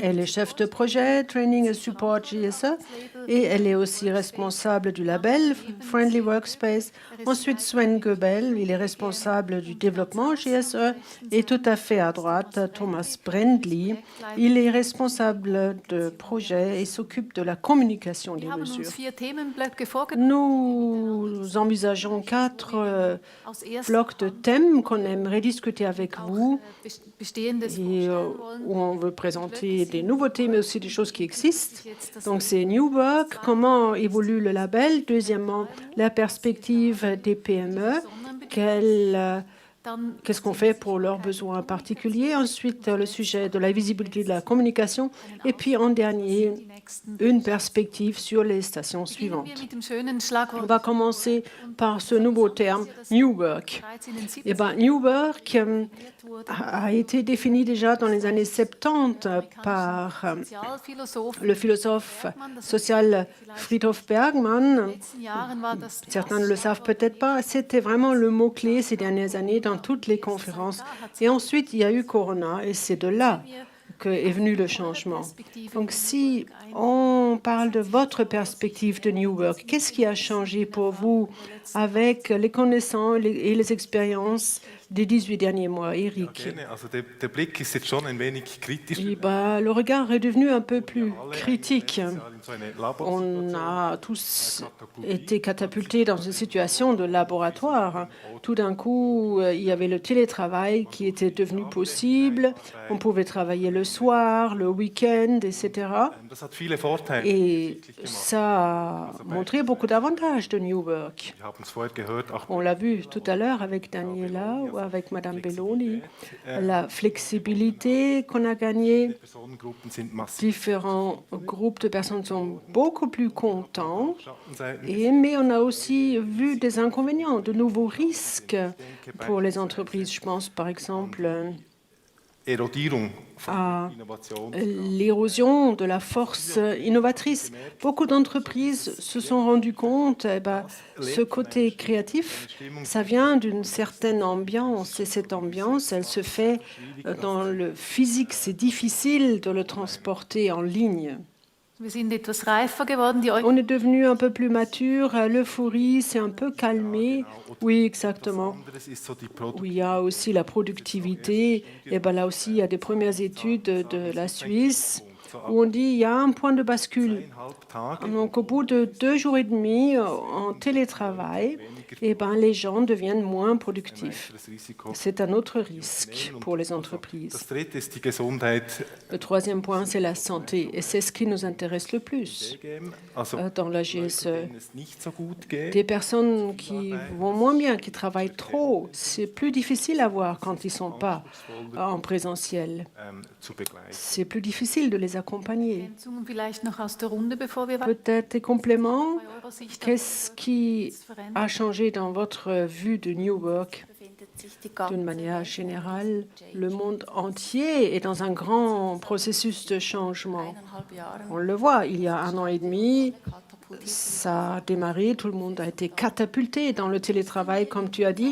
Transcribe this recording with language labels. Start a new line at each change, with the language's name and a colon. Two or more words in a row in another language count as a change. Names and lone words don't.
French: elle est chef de projet Training et Support JSE et elle est aussi responsable du label Friendly Workspace. Ensuite, Sven Goebel, il est responsable du développement JSE et tout à fait à droite, Thomas Brendli, il est responsable de projet et s'occupe de la communication des
German: Wir haben
French: mesures.
German: uns 4 Themenblöcke vorgenommen.
French: Nous envisageons 4
German: Aus erst
French: blocs de thèmes qu'on aimerait discuter avec vous
German: Bestehendes
French: et
German: vorstellen wollen.
French: où on veut présenter des nouveautés, mais aussi des choses qui existent. Donc, c'est New Work, comment évolue le label. Deuxièmement, la perspective des PME,
German: Dann
French: qu'est-ce qu'on fait pour leurs besoins particuliers. Ensuite, le sujet de la visibilité de la communication. Et puis, en dernier,
German: die nächsten.
French: une perspective sur les stations
German: Beginnen
French: suivantes.
German: wir mit dem schönen
French: On
German: Schlagwort
French: va commencer par ce nouveau terme, New Work.
German: 13 in den 70
French: Eh ben, New Work
German: wurde.
French: a été défini déjà dans les années 70 par
German: Sozialphilosoph.
French: le philosophe social Friedhof Bergmann.
German: In den letzten Jahren war das
French: Certains ne le savent peut-être pas, c'était vraiment le mot-clé ces dernières années dans toutes les conférences. Et ensuite, il y a eu Corona et c'est de là qu'est venu le changement. Donc, si on parle de votre perspective de New Work, qu'est-ce qui a changé pour vous avec les connaissances et les expériences des 18 derniers mois, Eric?
German: Gerne. Also der Blick ist jetzt schon ein wenig kritisch.
French: Et le regard est devenu un peu plus critique.
German: In so eine
French: On
German: Laborsituation.
French: a tous été catapultés dans une situation de laboratoire. Tout d'un coup, il y avait le télétravail qui était devenu possible. On pouvait travailler le soir, le week-end, etc.
German: Das hat viele Vorteile.
French: Et ça a montré beaucoup d'avantages de New Work.
German: Wir haben es vorher gehört, auch
French: On l'a vu tout à l'heure avec Daniela ou avec Madame Belloni. La flexibilité qu'on a gagnée.
German: Personengruppen sind massiv.
French: Différents groupes de personnes sont beaucoup plus contents.
German: Schattenseiten.
French: Mais on a aussi vu des inconvénients, de nouveaux risques pour les entreprises. Je pense par exemple
German: Erodierung
French: à
German: von Innovation.
French: l'érosion de la force innovatrice. Beaucoup d'entreprises se sont rendues compte, ce côté créatif, ça vient d'une certaine ambiance. Et cette ambiance, elle se fait dans le physique. C'est difficile de le transporter en ligne.
German: Wir sind etwas reifer geworden. Die
French: On est devenu un peu plus mature, l'euphorie s'est un peu calmée. Oui, exactement.
German: Anderes ist so die
French: Où il y a aussi la productivité. Et là aussi, il y a des premières études de la Suisse où on dit qu'il y a un point de bascule.
German: Tage
French: Donc, au bout de 2 jours et demi en télétravail, eh ben, les gens deviennent moins productifs.
German: Weiteres Risiko.
French: C'est un autre risque pour les entreprises.
German: Das dritte ist die Gesundheit
French: Le troisième point, c'est la santé. Et c'est ce qui nous intéresse le plus
German: also
French: dans la
German: Leute,
French: GSE.
German: denen es nicht so gut geht,
French: Des personnes qui vont moins bien, qui travaillent trop, c'est plus difficile à voir quand ils ne sont pas en présentiel.
German: zu begleiten.
French: C'est plus difficile de les accompagner.
German: Ergänzungen vielleicht noch aus der Runde, bevor wir
French: Peut-être des compléments.
German: bei eurer Sicht
French: Qu'est-ce qui a changé dans votre vue de New Work? D'une manière générale, le monde entier est dans un grand processus de changement. On le voit, il y a 1 an et demi, ça a démarré, tout le monde a été catapulté dans le télétravail, comme tu as dit.